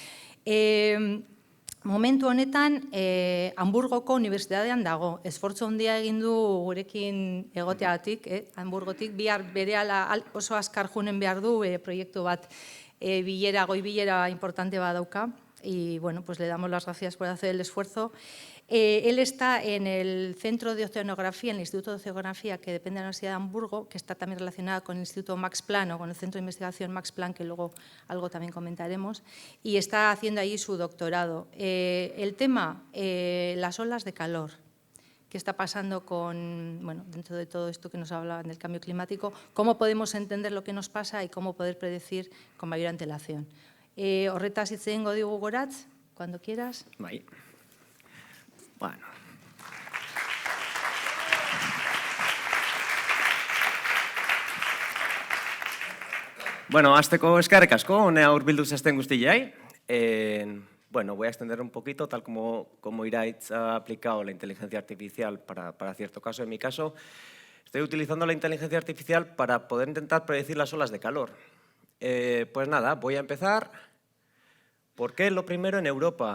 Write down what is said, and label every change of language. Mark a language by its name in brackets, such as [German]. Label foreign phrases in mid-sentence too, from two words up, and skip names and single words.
[Basque] Momentu honetan, Hamburgoko unibertsitatean dago. Esfortzu handia egin du gurekin egoteagatik, Hamburgotik. Bihar berehala oso azkar junen behar du proiektu bat goi bilera importante bat dauka. [Spanish] Y bueno, pues le damos las gracias por hacer el esfuerzo. Él está en el Centro de Oceanografía, en el Instituto de Oceanografía, que depende de la Universidad de Hamburgo, que está también relacionada con el Instituto Max Planck o con el Centro de Investigación Max Planck, que luego algo también comentaremos, y está haciendo ahí su doctorado. El tema, las olas de calor. ¿Qué está pasando dentro de todo esto que nos habla del cambio climático? ¿Cómo podemos entender lo que nos pasa y cómo poder predecir con mayor antelación? [Basque] Horretaz hitz egingo digu Goratz, [Spanish] cuando quieras. [Basque] Bai. Bueno. Bueno, hasteko eskerrik asko, honea hurbildu zaizten guztiei. [Spanish] Bueno, voy a extender un poquito, tal como Iraitz ha aplicado la inteligencia artificial para cierto caso. En mi caso, estoy utilizando la inteligencia artificial para poder intentar predecir las olas de calor. Pues nada, voy a empezar. ¿Por qué? Lo primero, en Europa.